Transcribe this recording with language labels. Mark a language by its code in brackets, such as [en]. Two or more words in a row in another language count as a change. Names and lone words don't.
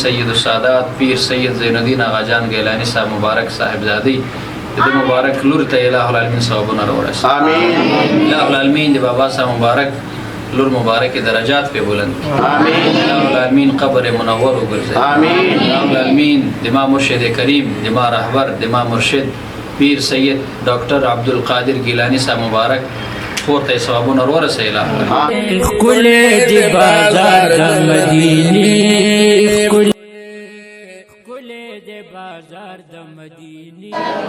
[ps] سید السادات پیر سید زین الدین آغا جان گیلانی صاحب مبارک صاحبزادی د مبارک لور ته الہ العالمین ثوابونه راوړي. آمین. الہ العالمین د بابا صاحب مبارک لور مبارک درجات په بلند. آمین. الہ العالمین قبر منور وګرځي. آمین. الہ العالمین د ما مرشد کریم د ما رهبر د ما مرشد پیر سید ډاکټر عبدالقادر گیلانی صاحب مبارک پورته ثوابونه ورسوي. الہ کل دی بازار د مدینه کل دی بازار د مدینه